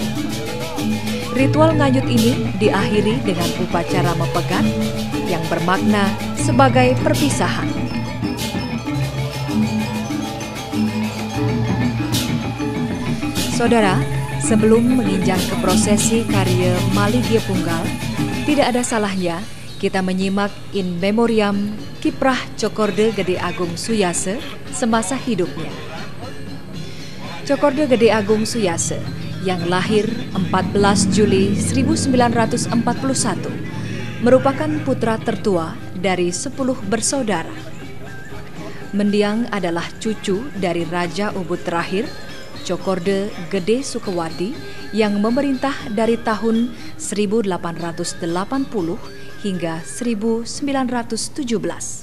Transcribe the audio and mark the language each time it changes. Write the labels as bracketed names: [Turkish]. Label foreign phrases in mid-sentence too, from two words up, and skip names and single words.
[Indonesian] Ritual nganyut ini diakhiri dengan upacara mepegat yang bermakna sebagai perpisahan. Saudara, sebelum menginjak ke prosesi karya Maligye Punggal, tidak ada salahnya kita menyimak [Latin] in memoriam [Indonesian] kiprah Cokorde Gede Agung Suyase semasa hidupnya. Cokorde Gede Agung Suyase yang lahir 14 Juli 1941 merupakan putra tertua dari 10 bersaudara. Mendiang adalah cucu dari Raja Ubud terakhir, Cokorde Gede Sukewati, yang memerintah dari tahun 1880 hingga 1917.